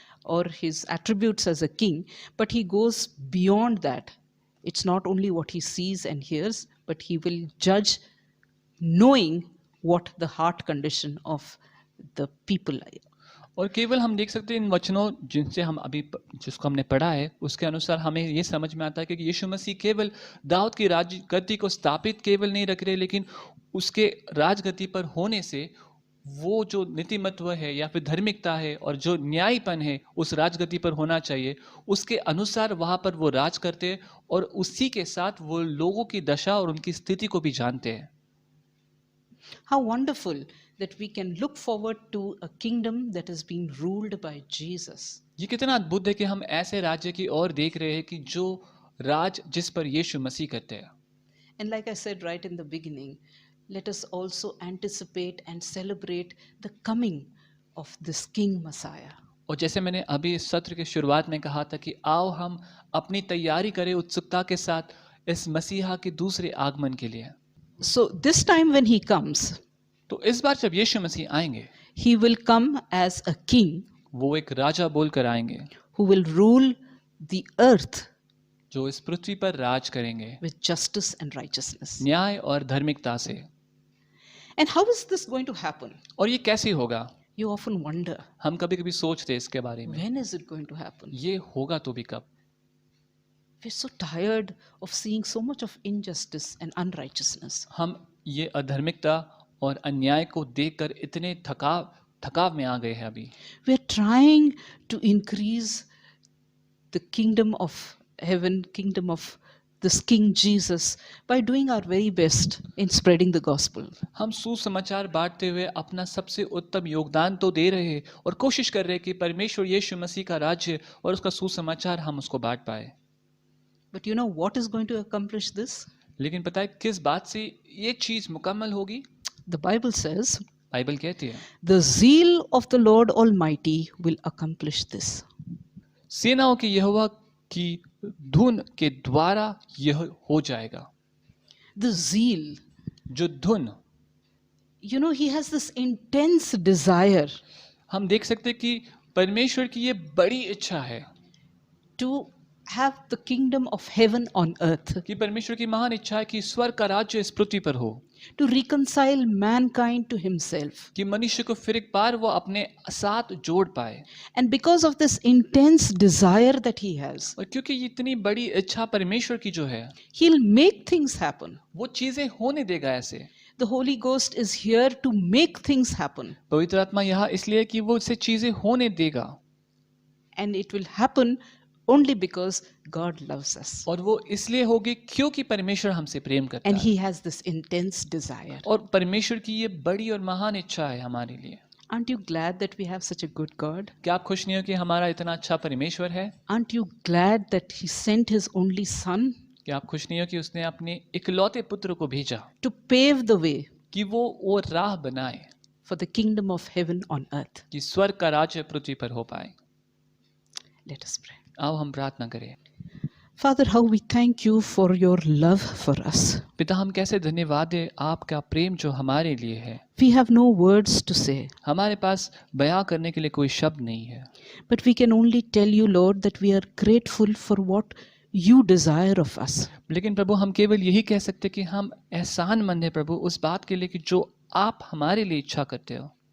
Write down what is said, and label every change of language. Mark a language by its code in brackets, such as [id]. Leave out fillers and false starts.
[en] or his attributes as a king, but he goes beyond that. It's not only what he sees and hears, but he will judge knowing what the heart condition of the people are. [hi] और केवल हम देख सकते हैं इन वचनों जिनसे हम अभी जिसको हमने पढ़ा है उसके अनुसार हमें ये समझ में आता है कि यीशु मसीह केवल दाऊद की राजगद्दी को स्थापित केवल नहीं रख रहे, लेकिन उसके राजगद्दी पर होने से वो जो नीतिमत्व है या फिर धार्मिकता है और जो न्यायपन है उस राजगद्दी पर होना चाहिए, उसके अनुसार वहाँ पर वो राज करते हैं और उसी के साथ वो लोगों की दशा और उनकी स्थिति को भी जानते हैं। [en] How wonderful that we can look forward to a kingdom that is being ruled by Jesus. [hi] ये कितना अद्भुत है कि हम ऐसे राज्य की ओर देख रहे हैं कि जो राज जिस पर यीशु मसीह करते हैं। [en] And like I said right in the beginning, let us also anticipate and celebrate the coming of this King Messiah. [hi] और जैसे मैंने अभी इस सत्र के शुरुआत में कहा था कि आओ हम अपनी तैयारी करें उत्सुकता के साथ इस मसीहा के दूसरे आगमन के लिए। [en] So this time when he comes, [hi] तो इस बार जब यीशु मसीह आएंगे, [en] he will come as a king [hi] वो एक राजा बोलकर आएंगे [en] who will rule the earth [hi] जो इस पृथ्वी पर राज करेंगे [en] with justice and righteousness. [hi] न्याय और धार्मिकता से। [en] And how is this going to happen? [hi] और ये कैसे होगा? [en] You often wonder, [hi] हम कभी कभी सोचते हैं इसके बारे में, [en] when is it going to happen? [hi] ये होगा तो भी कब? [en] We're so tired of seeing so much of injustice and unrighteousness. [hi] हम ये अधर्मिकता और अन्याय को देखकर इतने थकाव में आ गए हैं अभी। [en] We're trying to increase the kingdom of heaven, kingdom of this King Jesus by doing our very best in spreading the gospel. [hi] हम सुसमाचार बांटते हुए अपना सबसे उत्तम योगदान तो दे रहे हैं और कोशिश कर रहे हैं कि परमेश्वर यीशु मसीह का राज्य और उसका सुसमाचार हम उसको बांट पाए। [en] But you know what is going to accomplish this? [hi] लेकिन पता है किस बात से ये चीज मुकम्मल होगी? [en] The Bible says, [hi] बाइबल कहती है [en] the zeal of the Lord Almighty will accomplish this. [hi] सेनाओं के यहोवा की धुन के द्वारा यह हो जाएगा। [en] The zeal, [hi] जो धुन, [en] you know, he has this intense desire [hi] हम देख सकते हैं कि परमेश्वर की ये बड़ी इच्छा है [en] to have the kingdom of heaven on earth, [hi] कि परमेश्वर की महान इच्छा है कि स्वर्ग का राज्य इस पृथ्वी पर हो, [en] to reconcile mankind to himself. [hi] कि मनुष्य को फिर एक बार वो अपने साथ जोड़ पाए। [en] And because of this intense desire that he has, [hi] और क्योंकि ये इतनी बड़ी इच्छा परमेश्वर की जो है, [en] he'll make things happen. [hi] वो चीजें होने देगा ऐसे। [en] The Holy Ghost is here to make things happen. [hi] पवित्र आत्मा यहाँ इसलिए कि वो इससे चीजें होने देगा [en] And it will happen only because God loves us. [hi] और वो इसलिए होगी क्योंकि परमेश्वर हमसे प्रेम करता [en] And [hi] है [en] he has this intense desire. [hi] और परमेश्वर की ये बड़ी और महान इच्छा है हमारे लिए। [en] Aren't you glad that we have such a good God? [hi] क्या आप खुश नहीं हो कि हमारा इतना अच्छा परमेश्वर है? [en] Aren't you glad that he sent his only son [hi] क्या आप खुश नहीं हो कि उसने अपने इकलौते पुत्र को भेजा [en] to pave the way [hi] कि वो राह बनाए [en] for the kingdom of heaven on earth? [hi] कि स्वर्ग का राज्य पृथ्वी पर हो पाए। [en] Let us pray. [hi] आओ हम प्रार्थना करें। [en] Father, how we thank you for your love for us. [hi] पिता हम कैसे धन्यवाद दें आपका प्रेम जो हमारे लिए है। [en] We have no words to say, [hi] हमारे पास बयां करने के लिए कोई शब्द नहीं है, [en] but we can only tell you, Lord, that we are grateful for what you desire of us. [hi] लेकिन प्रभु हम केवल यही कह सकते कि हम एहसानमंद हैं प्रभु उस बात के लिए कि जो आप हमारे लिए इच्छा करते हो।